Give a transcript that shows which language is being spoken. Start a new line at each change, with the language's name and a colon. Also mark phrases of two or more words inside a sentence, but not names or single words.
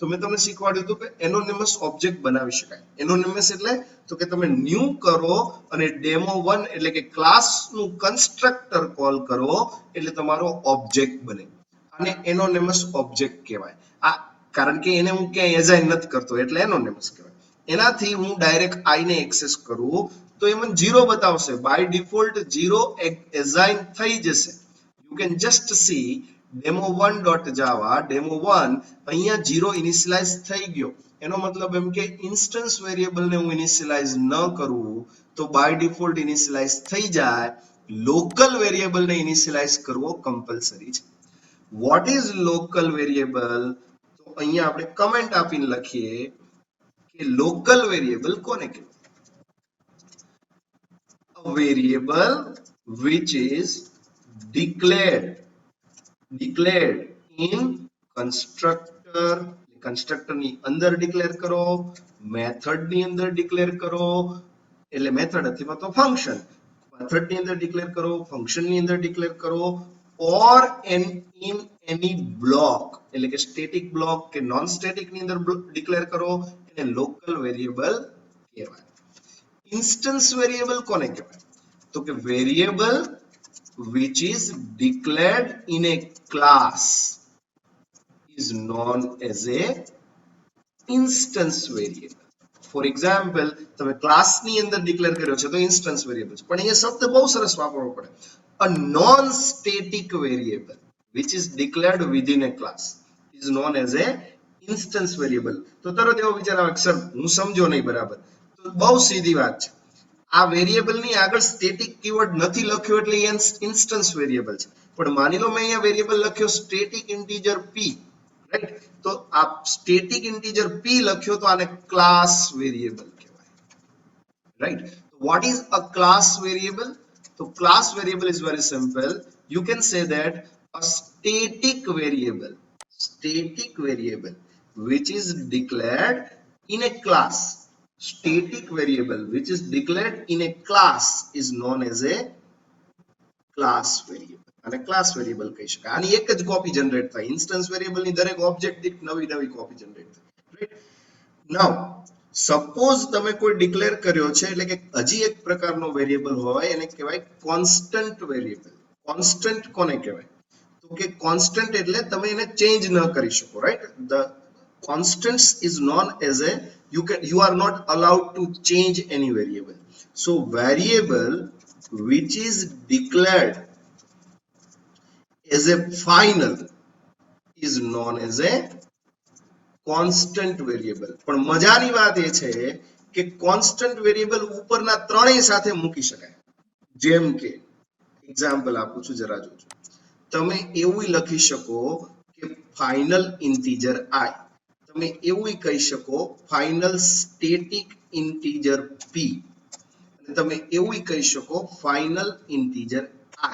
Gujarati: તો મેં તમને શીખવાડ્યું હતું કે
English: anonymous object
Gujarati: બનાવી શકાય. એનોનિમસ એટલે તો કે તમે ન્યૂ કરો અને ડેમો1 એટલે કે ક્લાસનું
English: constructor call
Gujarati: કરો એટલે તમારો ઓબ્જેક્ટ બને. આને
English: anonymous object
Gujarati: કહેવાય. આ કારણ કે એને હું ક્યાંય એસાઇન નથી કરતો એટલે એનોનિમસ કહેવાય. એનાથી હું ડાયરેક્ટ આઈ ને એક્સેસ કરું તો એ મને 0 બતાવશે.
English: by default
Gujarati: 0 એસાઇન થઈ જશે.
English: You can just see demo1.java demo1
Gujarati: અહીંયા 0 ઇનિશિયલાઇઝ થઈ ગયો. એનો મતલબ એમ કે
English: instance variable
Gujarati: ને હું ઇનિશિયલાઇઝ ન કરું તો
English: by default initialize
Gujarati: થઈ જાય.
English: local variable
Gujarati: ને ઇનિશિયલાઇઝ કરવો કમ્પલસરી છે.
English: what is local variable?
Gujarati: તો અહીંયા આપણે કમેન્ટ આપીને લખીએ કે
English: local variable
Gujarati: કોને કહેવાય?
English: A variable which is declared in constructor
Gujarati: ની અંદર ડિક્લેર કરો, મેથડ ની અંદર ડિક્લેર કરો એટલે મેથડ અથવા તો ફંક્શન, મેથડ ની અંદર ડિક્લેર કરો, ફંક્શન ની અંદર ડિક્લેર કરો,
English: or in any block
Gujarati: એટલે કે
English: static block
Gujarati: કે
English: non static
Gujarati: ની અંદર ડિક્લેર કરો એને
English: local variable
Gujarati: કહેવાય.
English: instance variable
Gujarati: કોને કહેવાય? તો કે
English: વેરિયેબલ which is declared in a class is known as a instance variable. For example,
Gujarati: તમે ક્લાસ ની અંદર ડિક્લેર કર્યો છે તો
English: instance variable
Gujarati: છે. પણ અહીંયા શબ્દ બહુ સરસ વાપરવો પડે.
English: A non static variable which is declared within a class is known as a instance variable.
Gujarati: તો તરત એવો વિચાર આવે કે સર હું સમજો નહીં બરાબર. તો બહુ સીધી વાત છે. આ વેરિયેબલ ની આગળ
English: static keyword
Gujarati: નથી લખ્યો એટલે
English: instance variable
Gujarati: છે. પણ માની લો મેં અહીંયા વેરિયેબલ લખ્યો
English: static integer p,
Gujarati: રાઈટ? તો આ
English: static integer p
Gujarati: લખ્યો તો આને
English: class variable
Gujarati: કહેવાય, રાઈટ?
English: What is a class variable? So class variable is very simple. You can say that a static variable which is declared in a class, static variable which is declared in a class is known as a class variable.
Gujarati: અને
English: class variable
Gujarati: કહી શકાય. આની એક જ
English: copy generate
Gujarati: થાય.
English: instance variable
Gujarati: ની દરેક ઓબ્જેક્ટ દીઠ નવી
English: copy generate
Gujarati: થાય, રાઈટ?
English: now suppose
Gujarati: તમે કોઈ ડિક્લેર કર્યો છે એટલે કે હજી એક પ્રકારનો વેરિયેબલ હોય એને કહેવાય
English: constant variable.
Gujarati: કોન્સ્ટન્ટ કોને કહેવાય? તો કે કોન્સ્ટન્ટ એટલે તમે એને ચેન્જ ન કરી શકો, રાઈટ?
English: ધ constants is known as a you are not allowed to change any variable. So variable which is declared as a final is known as a constant variable.
Gujarati: પણ મજાની વાત એ છે કે
English: constant variable
Gujarati: ઉપરના ત્રણેય સાથે મૂકી શકાય. જેમ કે એક્ઝામ્પલ આપું છું, જરા જોજો. તમે એવું લખી શકો કે
English: final integer i,
Gujarati: તમે એવું કહી શકો
English: final static integer p,
Gujarati: અને તમે એવું કહી શકો
English: final integer i.